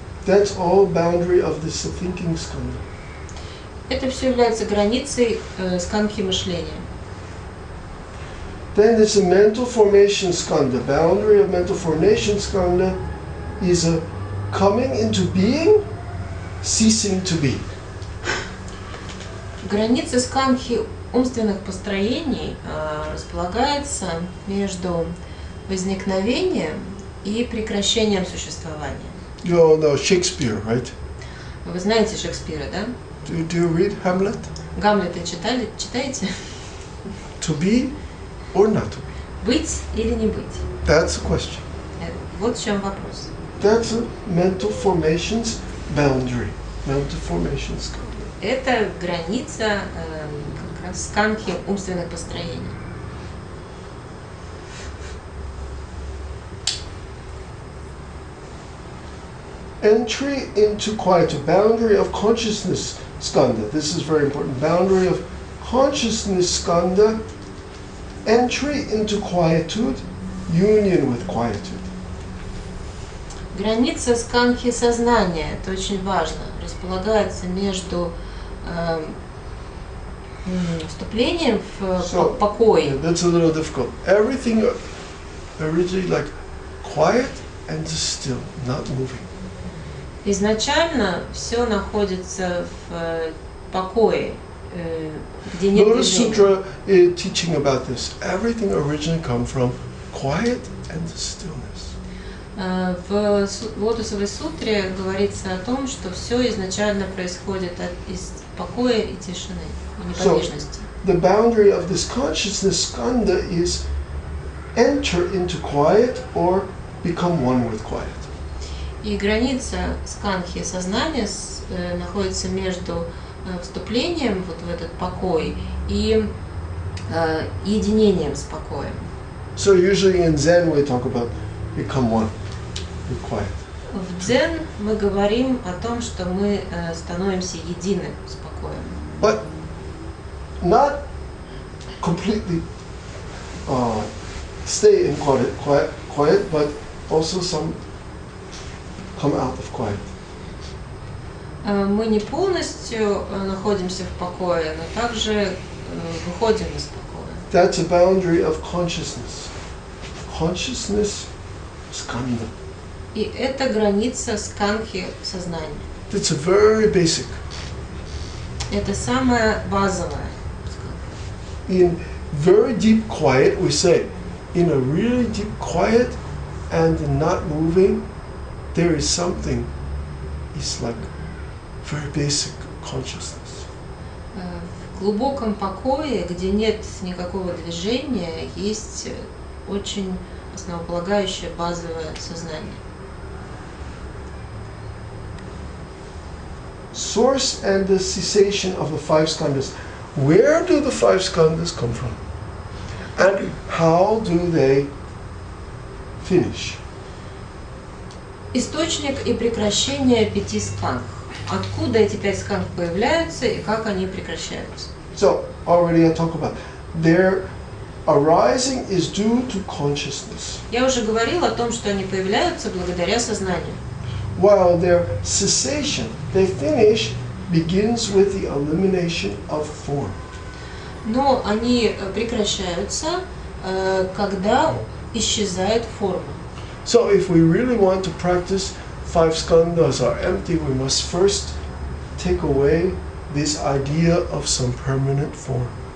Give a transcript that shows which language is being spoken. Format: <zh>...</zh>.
<en>That's all boundary of this thinking skandha.</en> <ru>Это все является границей скандхи мышления.</ru> <en>Then there's a mental formation skandha. Boundary of mental formation skandha is a coming into being, ceasing to be.</en> <ru>Граница скандхи умственных построений располагается между возникновением и прекращением существования.</ru> <en>You all know Shakespeare, right?</en> <ru>Вы знаете Шекспира, да?</ru> <en>Do you read Hamlet?</en> <ru>Гамлета читаете?</ru> <en>To be or not to be?</en> <ru>Быть или не быть?</ru> <en>That's the question.</en> <ru>Вот в чем вопрос.</ru> <en>That's a mental formations boundary. Mental formations skandha.</en> <ru>Это граница как раз скандхи умственных построений.</ru> <en>Entry into quietude, boundary of consciousness skandha. This is very important. Boundary of consciousness skandha, entry into quietude, union with quietude.</en> <ru>Граница скандхи сознания, это очень важно, располагается между вступлением в покой.</ru> <en>Yeah, that's a little difficult. Everything originally like quiet and just still, not moving.</en> <ru>Изначально все находится в покое, где нет</ru> <en>Lotus</en> <ru>движения.</ru> <en>Sutra is teaching about this. Everything originally come from quiet and stillness.</en> <ru>В Лотосовой сутре говорится о том, что все изначально происходит из покоя и тишины, и неподвижности.</ru> <en>The boundary of this consciousness skandha is enter into quiet or become one with quiet.</en> <ru>И граница скандхи сознания находится между вступлением вот в этот покой и единением с покоем.</ru> <en>So usually in Zen we talk about become one with quiet.</en> <ru>В Дзен мы говорим о том, что мы становимся едины с покоем.</ru> <en>But not completely stay in quiet, but also some come out of quiet.</en> <ru>Мы не полностью находимся в покое, но также выходим из покоя.</ru> <en>That's a boundary of consciousness. Consciousness skandha.</en> <ru>И это граница скандхи сознания.</ru> <en>It's a very basic.</en> <ru>Это самое базовое.</ru> <en>In very deep quiet, we say, in a really deep quiet and not moving, there is something, it's like very basic consciousness.</en> <ru>В глубоком покое, где нет никакого движения, есть очень основополагающее базовое сознание.</ru> <en>Source and the cessation of the five skandhas. Where do the five skandhas come from? And how do they finish?</en> <ru>Источник и прекращение 5 скандх. Откуда эти 5 скандх появляются и как они прекращаются?</ru> <en>So, already I talked about their arising is due to consciousness,</en> <ru>Я уже говорила о том, что они появляются благодаря сознанию.</ru> <en>while their cessation, they finish, begins with the elimination of form.</en> <ru>Но они прекращаются, когда исчезает форма.</ru> <en>So if we really want to practice five skandhas are empty, we must first take away this idea of some permanent form.</en>